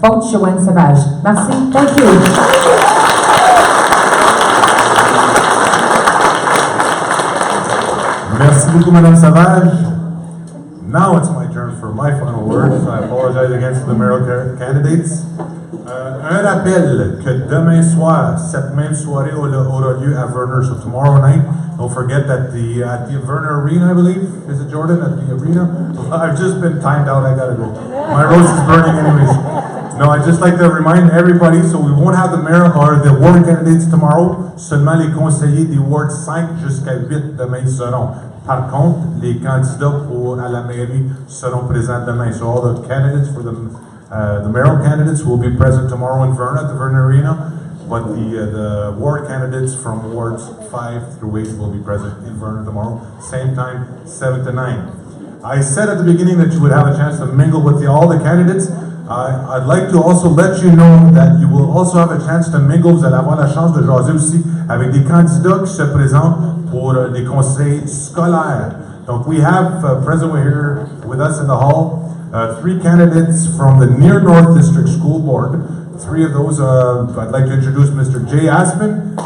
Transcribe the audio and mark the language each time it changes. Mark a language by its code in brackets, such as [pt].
[en] Vote Joanne Savage. Merci. Thank you. [fr] Merci beaucoup, Madame Savage. [en] Now it's my turn for my final words. I apologize against the mayoral candidates. [fr] Un rappel que demain soir, cette même soirée aura lieu à Verner. [en] So tomorrow night, don't forget that at the Verner Arena, I believe, is it Jordan, at the arena? I've just been timed out, I gotta go. My roast is burning anyways. No, I'd just like to remind everybody, so we won't have the mayor or the ward candidates tomorrow, [fr] seulement les conseillers des wards 5 jusqu'à 8 demain seront. Par contre, les candidats à la mairie seront présents demain. [en] So all the candidates for the mayoral candidates will be present tomorrow in Verna, at the Verna Arena. but the ward candidates from wards 5 through 8 will be present in Vernon tomorrow, same time, 7 to 9. I said at the beginning that you would have a chance to mingle with all the candidates. I'd like to also let you know that you will also have a chance to mingle. [fr] Vous allez avoir la chance de jaser aussi avec des candidats qui se présentent pour des conseils scolaires. [en] Donc we have present here with us in the hall 3 candidates from the Near North District School Board. 3 of those, I'd like to introduce Mr. Jay Aspen.